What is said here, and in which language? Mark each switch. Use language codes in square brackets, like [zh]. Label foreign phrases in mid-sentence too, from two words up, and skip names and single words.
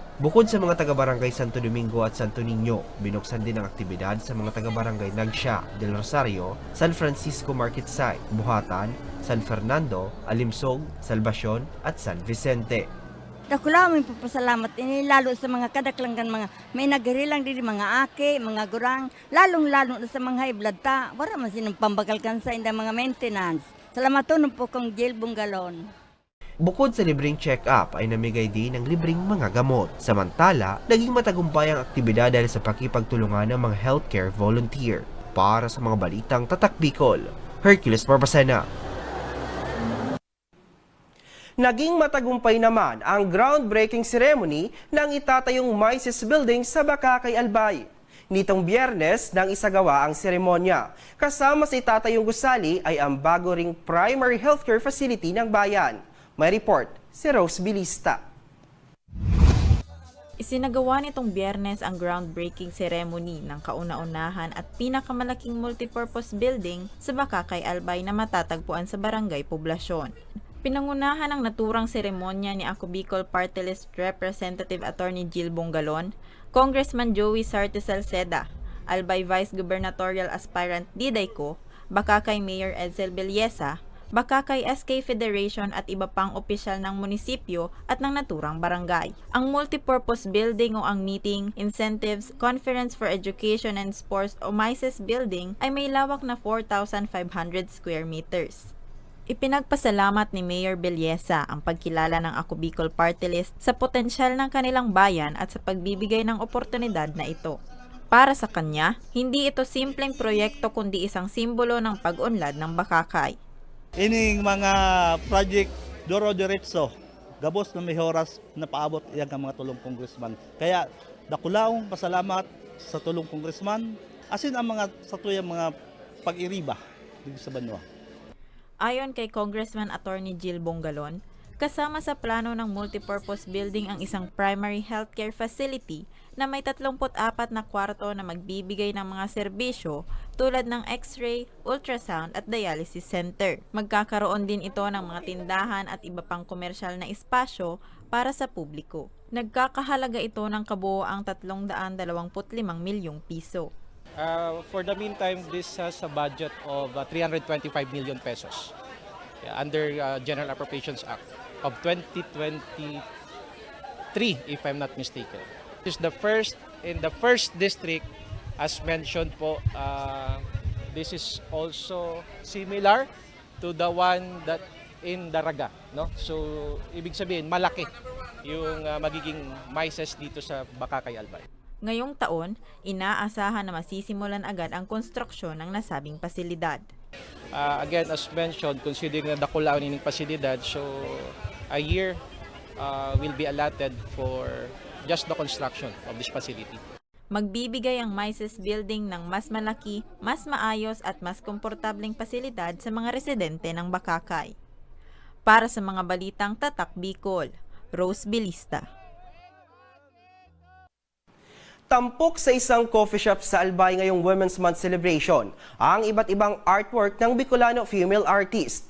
[tl] Bukod sa mga taga-barangay Santo Domingo at Santo Niño, binuksan din ang aktibidad sa mga taga-barangay Nagsya, Del Rosario, San Francisco Market Site, Buhatan, San Fernando, Alimsog, Salvacion at San Vicente. [bik] Dako lamang papasalamat ini lalo sa mga kadaklanggan mga may nagirilang dili mga ake, mga gurang, lalong-lalo sa mga [en] high blood [bik] ta, wala man sinong pambagalkan sa inda mga maintenance. Salamaton po kong Jill Bungalon. [tl] Bukod sa libreng check-up ay namigay din ng libreng mga gamot. Samantala, naging matagumpay ang aktibidad dahil sa pakipagtulungan ng mga [en] healthcare volunteer. [tl] Para sa mga balitang Tatak Bicol, Hercules Barbacena. Naging matagumpay naman ang [en] groundbreaking ceremony [tl] ng itatayong Mises Building sa Bakakay, Albay. Nitong Biyernes nang isagawa ang seremonya. Kasama sa itatayong gusali ay ang bago ring [en] primary healthcare facility [tl] ng bayan. May report si Rose Bilista. Isinagawa nitong Biyernes ang [en] groundbreaking ceremony [tl] ng kauna-unahan at pinakamalaking [en] multipurpose building [tl] sa Bakakay, Albay na matatagpuan sa Barangay Poblasyon. Pinangunahan ang naturang seremonya ni Ako Bicol Party List Representative Atty. Jill Bungalon, Congressman Joey Sarte Salceda, Albay Vice Gubernatorial Aspirant Diday Co, Bakakay Mayor Edsel Belleza, Bakakay SK Federation at iba pang opisyal ng munisipyo at ng naturang barangay. Ang [en] multipurpose building [tl] o ang Meeting, Incentives, Conference for Education and Sports o MICES building ay may lawak na 4,500 [en] square meters. [tl] Ipinagpasalamat ni Mayor Belleza ang pagkilala ng Ako Bicol Party List sa potensyal ng kanilang bayan at sa pagbibigay ng oportunidad na ito. Para sa kanya, hindi ito simpleng proyekto kundi isang simbolo ng pag-unlad ng Bakakay. [bik] Ining mga project doro diretso, gabos na may oras na paabot iyang mga tulong congressman. Kaya Dakulaong pasalamat sa tulong congressman, asin ang mga satuyang mga pag-iriba dito sa Banwa. [tl] Ayon kay Congressman Attorney Jill Bongalon, kasama sa plano ng [en] multipurpose building [tl] ang isang [en] primary healthcare facility [tl] na may 34 na kwarto na magbibigay ng mga serbisyo tulad ng x-ray, ultrasound at [en] dialysis center. [tl] Magkakaroon din ito ng mga tindahan at iba pang komersyal na espasyo para sa publiko. Nagkakahalaga ito ng kabuoang 325 milyong piso. [en] For the meantime, this has a budget of 325 million pesos under General Appropriations Act of 2023, if I'm not mistaken. This is the first in the first district, as mentioned po. This is also similar to the one that in Daraga, no? [tl] So ibig sabihin malaki yung magiging MICES dito sa Bakakay, Albay. Ngayong taon, inaasahan na masisimulan agad ang konstruksyon ng nasabing pasilidad. [en] Again, as mentioned, considering na [bik] dakulaon ining pasilidad, [en] so a year will be allotted for just the construction of this facility. [tl] Magbibigay ang MICES building ng mas malaki, mas maayos at mas komportableng pasilidad sa mga residente ng Bakakay. Para sa mga balitang Tatak Bicol, Rose Bilista. Tampok sa isang [en] coffee shop [tl] sa Albay ngayong Women's Month celebration ang iba't ibang artwork ng [en] Bicolano female artist.